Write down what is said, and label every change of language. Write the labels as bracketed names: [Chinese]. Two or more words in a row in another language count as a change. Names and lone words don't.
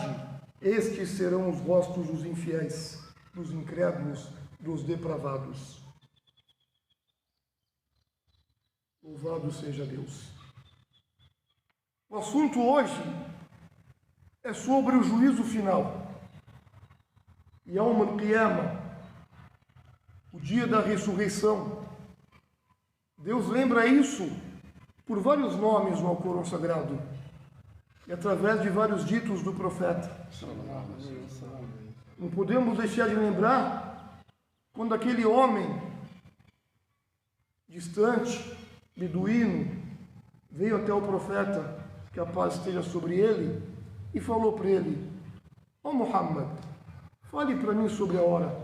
[Portuguese] Estes serão os rostos dos infiéis, dos incrédulos, dos depravados. Louvado seja Deus. O assunto hoje é sobre o juízo final. [Arabic] يوم القيامة, [Portuguese] o dia da ressurreição. Deus lembra isso por vários nomes no Alcorão Sagrado e através de vários ditos do profeta. Não podemos deixar de lembrar quando aquele homem distante, beduíno, veio até o profeta, que a paz esteja sobre ele, e falou para ele: ó Muhammad, fale para mim sobre a hora.